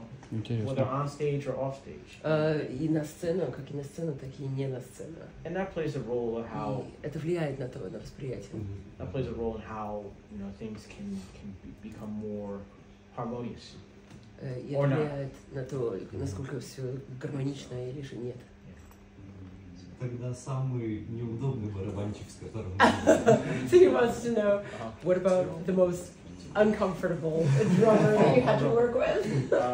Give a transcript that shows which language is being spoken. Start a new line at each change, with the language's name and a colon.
English: Whether on stage or off stage.
Russian: И на сцену, как и на сцену, так и не на сцену.
English: And that plays a role of how.
Russian: Это влияет на восприятие.
English: That plays a role in how things can become more harmonious.
Russian: И это влияет на то, насколько все гармонично или же нет. Тогда самый неудобный барабанщик, с которым...
English: So he wants to know, what about the most uncomfortable drummer that you had to work with?